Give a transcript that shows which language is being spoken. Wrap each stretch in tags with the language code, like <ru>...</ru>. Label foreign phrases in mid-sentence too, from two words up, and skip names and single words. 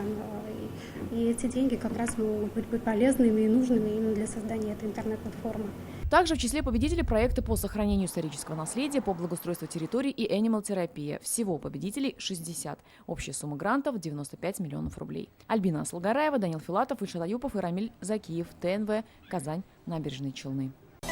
<ru>И эти деньги как раз могут быть полезными и нужными именно для создания этой интернет-платформы. Также в числе победителей проекты по сохранению исторического наследия, по благоустройству территорий и анимал-терапия. Всего победителей 60. Общая сумма грантов – 95 миллионов рублей. Альбина Асылгараева, Данил Филатов, Ильшат Аюпов и Рамиль Закиев. ТНВ. Казань. Набережные Челны.</ru>